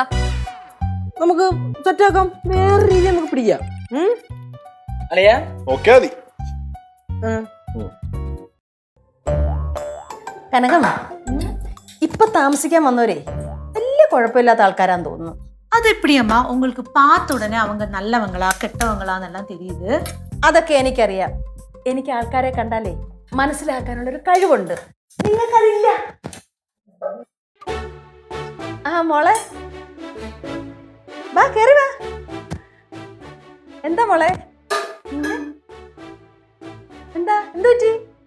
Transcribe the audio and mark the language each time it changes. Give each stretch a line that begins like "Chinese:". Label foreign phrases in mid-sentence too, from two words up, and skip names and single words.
Malayalam: നമുക്ക് സെറ്റാക്കാം, വേറെ രീതി നമുക്ക് പിടിക്കാം. അളിയാ ഓക്കേ മതി. കനകം, ഇപ്പൊ താമസിക്കാൻ വന്നവരെ വലിയ കുഴപ്പമില്ലാത്ത ആൾക്കാരാന്ന് തോന്നുന്നു.
Tamil: அது எப்படி அம்மா உங்களுக்கு பார்த்த உடனே அவங்க நல்லவங்களா கெட்டவங்களான்னெல்லாம் தெரியுது?
Malayalam: അതൊക്കെ എനിക്കറിയാം. എനിക്ക് ആൾക്കാരെ കണ്ടാലേ മനസ്സിലാക്കാനുള്ള ഒരു കഴിവുണ്ട്. നിങ്ങൾക്കതില്ല. ആ മോളെ, വാ കേറി വാ. എന്താ മോളെ, എന്താ എന്ത് പറ്റി?